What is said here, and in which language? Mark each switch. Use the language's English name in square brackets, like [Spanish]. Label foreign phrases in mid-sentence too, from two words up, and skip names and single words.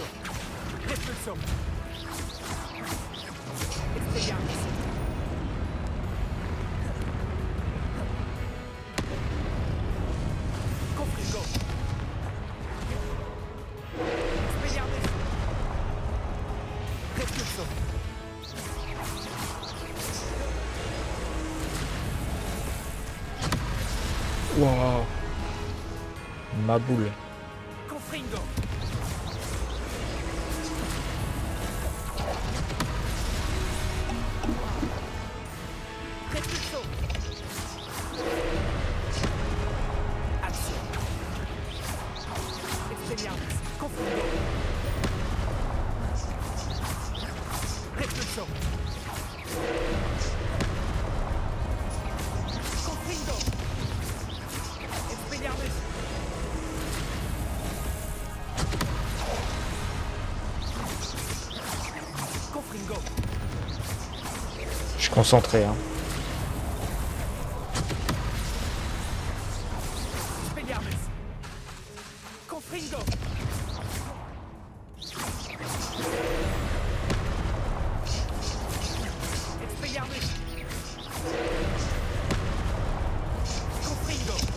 [Latin] Repulso. Expelliarmus. Confringo. Expelliarmus. Repulso. [French] Waouh. Ma boule. [Latin] Confringo. Repulso. [French] Action. [Latin] Expelliarmus. Confringo. Repulso. Confringo. Expelliarmus. Confringo. [French] Je suis concentré, hein. [Latin] Expelliarmus. Confringo. Expelliarmus. Confringo.